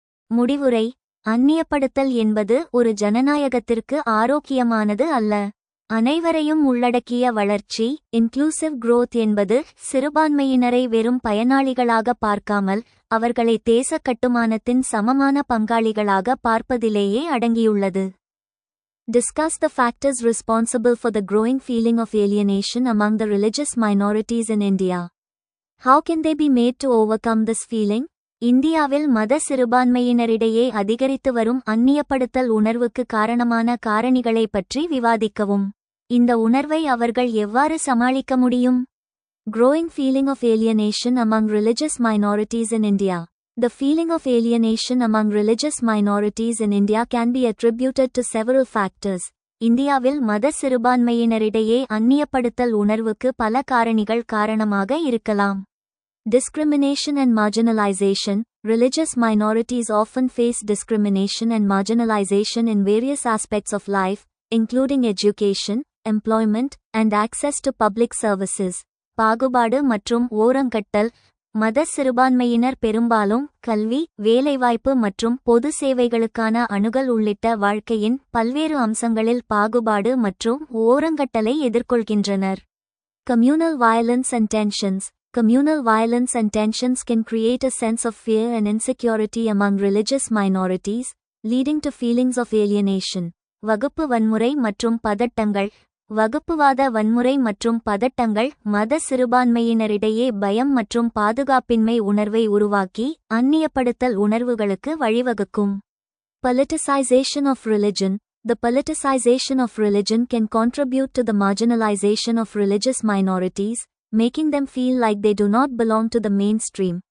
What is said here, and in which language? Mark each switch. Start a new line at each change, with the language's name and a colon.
Tamil: முடிவுரை அந்நியப்படுத்தல் என்பது ஒரு ஜனநாயகத்திற்கு ஆரோக்கியமானது அல்ல. அனைவரையும் உள்ளடக்கிய வளர்ச்சி இன்க்ளூசிவ் growth என்பது சிறுபான்மையினரை வெறும் பயனாளிகளாக பார்க்காமல் அவர்களை தேச கட்டுமானத்தின் சமமான பங்காளிகளாக பார்ப்பதிலேயே அடங்கியுள்ளது.
English: Discuss the factors responsible for the growing feeling of alienation among the religious minorities in India. How can they be made to overcome this feeling?
Tamil: இந்தியாவில் மத சிறுபான்மையினரிடையே அதிகரித்து வரும் அந்நியப்படுத்தல் உணர்வுக்கு காரணமான காரணிகளை பற்றி விவாதிக்கவும். இந்த உணர்வை அவர்கள் எவ்வாறு சமாளிக்க முடியும்?
English: Growing feeling of alienation among religious minorities in India. The feeling of alienation among religious minorities in India can be attributed to several factors.
Tamil: இந்தியாவில் மத சிறுபான்மையினரிடையே அந்நியப்படுத்தல் உணர்வுக்கு பல காரணிகள் காரணமாக இருக்கலாம்.
English: Discrimination and marginalization. Religious minorities often face discrimination and marginalization in various aspects of life, including education, employment, and access to public services.
Tamil: பாகுபாடு மற்றும் ஓரங்கட்டல் மத சிறுபான்மையினர் பெரும்பாலும் கல்வி, வேலைவாய்ப்பு மற்றும் பொது சேவைகளுக்கான அணுகல் உள்ளிட்ட வாழ்க்கையின் பல்வேறு அம்சங்களில் பாகுபாடு மற்றும் ஓரங்கட்டலை எதிர்கொள்கின்றனர்.
English: Communal violence and tensions. Communal violence and tensions can create a sense of fear and insecurity among religious minorities, leading to feelings of alienation.
Tamil: வகுப்பு வன்முறை மற்றும் பதட்டங்கள் வகுப்புவாத வன்முறை மற்றும் பதட்டங்கள் மத சிறுபான்மையினரிடையே பயம் மற்றும் பாதுகாப்பின்மை உணர்வை உருவாக்கி அந்நியப்படுத்தல் உணர்வுகளுக்கு வழிவகுக்கும்.
English: Politicization of religion. The politicization of religion can contribute to the marginalization of religious minorities, making them feel like they do not belong to the mainstream.